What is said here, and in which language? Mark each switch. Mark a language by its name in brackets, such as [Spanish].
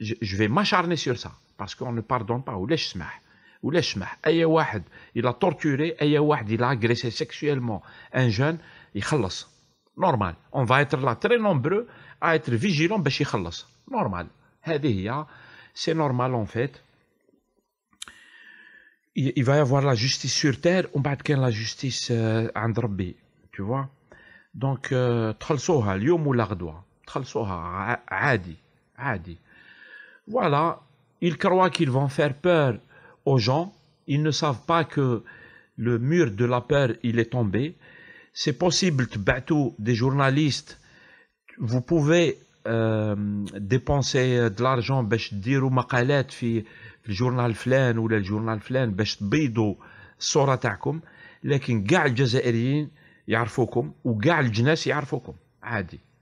[French] Je vais m'acharner sur ça. Parce qu'on ne pardonne pas. [Arabic] ولاش سمح أي واحد [French] il a torturé [Arabic] أي واحد [French] il a agressé sexuellement un jeune [Arabic] يخلص. [French] Normal. On va être là très nombreux à être vigilants [Arabic] باش يخلص. [French] Normal. [Arabic] هذه هي. [French] C'est normal en fait. Il va y avoir la justice sur terre [Arabic] ومن بعد كاين [French] la justice [Arabic] عند ربي. [French] Tu vois? Donc [Arabic] تخلصوها اليوم ولا غدوة تخلصوها عادي. [French] Voilà, ils croient qu'ils vont faire peur aux gens, ils ne savent pas que le mur de la peur il est tombé. C'est possible [Arabic] تبعتوا des journalistes, [French] vous pouvez dépenser de l'argent [Arabic] باش تديروا مقالات في الجورنال فلان ولا الجورنال فلان باش تبيضوا الصورة تاعكم لكن كاع الجزائريين يعرفوكم وكاع الجناس يعرفوكم عادي